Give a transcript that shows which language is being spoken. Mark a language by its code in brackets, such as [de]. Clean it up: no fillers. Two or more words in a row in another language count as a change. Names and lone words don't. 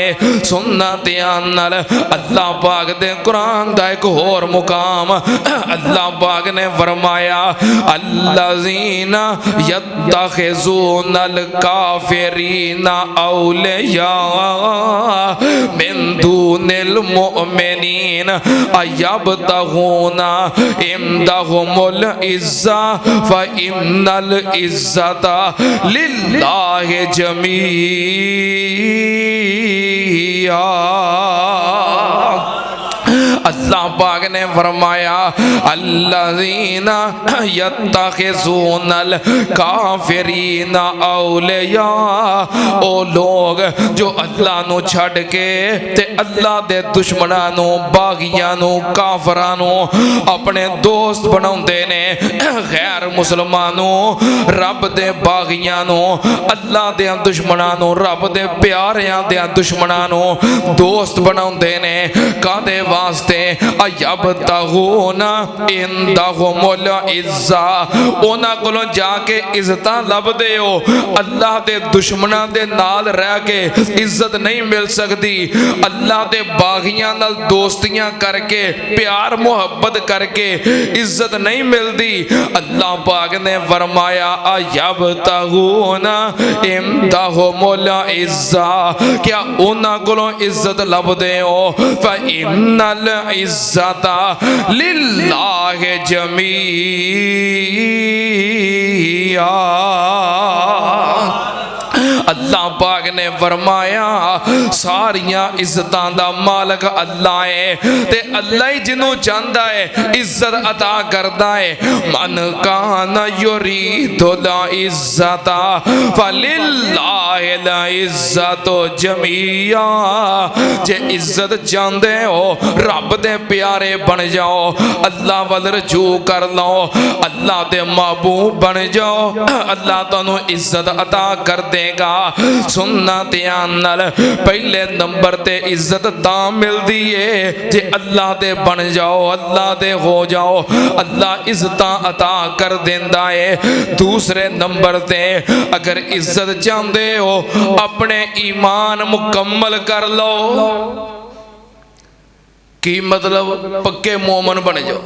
[pa] سننا دیان نال اللہ پاک دے قرآن دا ایک اور مقام اللہ پاک نے فرمایا [ar] الذین یتخذون الکافرین اولیاء من دون المؤمنین ایبتغون عندهم العزہ فإن العزة للہ جمیعا۔ [pa] اللہ پاک نے فرمایا [ar] الذین یتخذون الکافرین اولیاء، [pa] او لوگ جو اللہ نو چھڑ کے تے اللہ دے دشمناں نو، باغیاں نو، کافراں نو اپنے دوست بناؤندے نے، غیر مسلمانوں رب دے باغیاں نو، اللہ دے دشمناں نو، رب دے پیاریاں دے دشمناں نو دوست بناؤندے نے، کادے واسطے [ar] ایبتغون عندہم العزہ، [pa] اونا کولوں جا کے عزتاں لب دے ہو، اللہ دے دشمناں دے نال رہ کے عزت نہیں مل سکتی، اللہ دے باغیاں نال دوستیاں کر کے پیار محبت کر کے عزت نہیں ملتی۔ اللہ پاک نے فرمایا [ar] ایبتغون عندہم العزہ، [pa] کیا اونا کولوں عزت لب دے ہو، [ar] فإن العزت للہ [pa] جمیعا، اللہ پاک نے فرمایا ساریاں عزتاں دا مالک اللہ ہے، تے اللہ ہی جنوں چاہندا ہے عزت عطا کردا ہے۔ [ar] من کان یرید العزت فللہ العزت جمیعا، [pa] جے عزت چاہندے ہو رب دے پیارے بن جاؤ، اللہ ول رجوع کر لو، اللہ دے محبوب بن جاؤ، اللہ تانوں عزت عطا کر دے گا۔ سننا دھیان نال، پہلے نمبر تے عزت تاں ملدی ہے جے اللہ دے بن جاؤ، اللہ دے ہو جاؤ، اللہ عزتاں عطا کر دیندا ہے۔ دوسرے نمبر تے اگر عزت چاہندے ہو اپنے ایمان مکمل کر لو، کی مطلب پکے مومن بن جاؤ۔